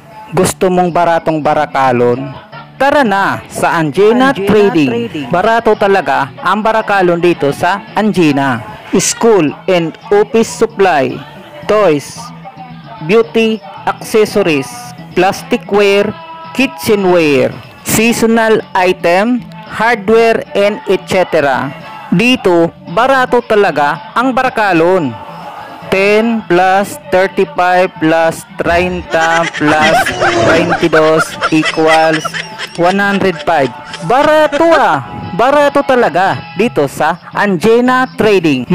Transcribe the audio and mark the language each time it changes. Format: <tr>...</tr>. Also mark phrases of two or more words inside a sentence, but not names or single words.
<bik>Gusto mong baratong barakalon? Tara na sa Anjena Trading. Barato talaga ang barakalon dito sa Anjena.</bik> <en>School and office supply, toys, beauty accessories, plasticware, kitchenware, seasonal item, hardware and etc.</en> <bik>Dito, barato talaga ang barakalon.</bik> <en>10 plus 35 plus 30 plus 22 equals 105.</en> <bik>Barato Barato talaga dito sa Anjena Trading.</bik>